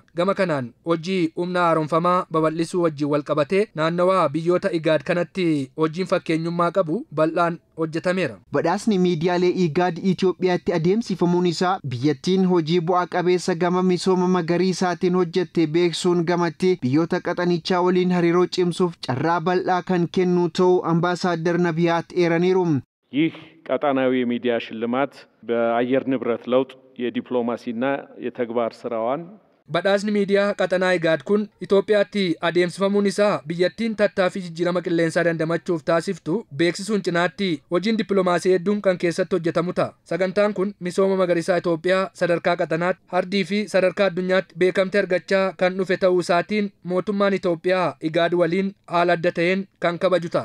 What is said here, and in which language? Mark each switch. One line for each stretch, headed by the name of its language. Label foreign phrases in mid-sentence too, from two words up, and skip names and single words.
Oromo: Gama kanaan hojii humna haaromfamaa babal'isuu wajjin wal qabatee naannawaa biyyoota IGAD kanatti hojiin fakkeenyummaa qabu bal'aan hojjetameera. Badhaasni miidiyaalee IGAD Itoophiyaatti adeemsifamuun isaa biyyattiin hojii bu'aa qabeessa gama misooma magariisaatiin hojjette beeksuun gamatti biyyoota qaxanichaa waliin hariiroo cimsuuf carraa bal'aa kan kennu ta'uu ambaasaadder Nabiyaat eeraniiru.
Amharic: ይህ ቀጣናዊ የሚዲያ ሽልማት በአየር ንብረት ለውጥ የዲፕሎማሲና የተግባር ስራዋን
Oromo: Badhaasni miidiyaa qaxanaa IGAD kun Itoophiyaatti adeemsifamuun isaa biyyattiin tattaaffii jijjiirama qilleensaa dandamachuuf taasiftu beeksisuun cinaatti hojiin dippiloomaasii hedduun kan keessatti hojjetamu ta'a. Sagantaan kun misooma magariisaa Itoophiyaa sadarkaa qaxanaatti hardii fi sadarkaa addunyaatti beekamtii argachaa kan dhufe ta'uu isaatiin mootummaan Itoophiyaa IGAD waliin haala adda ta'een kan kabaju ta'a.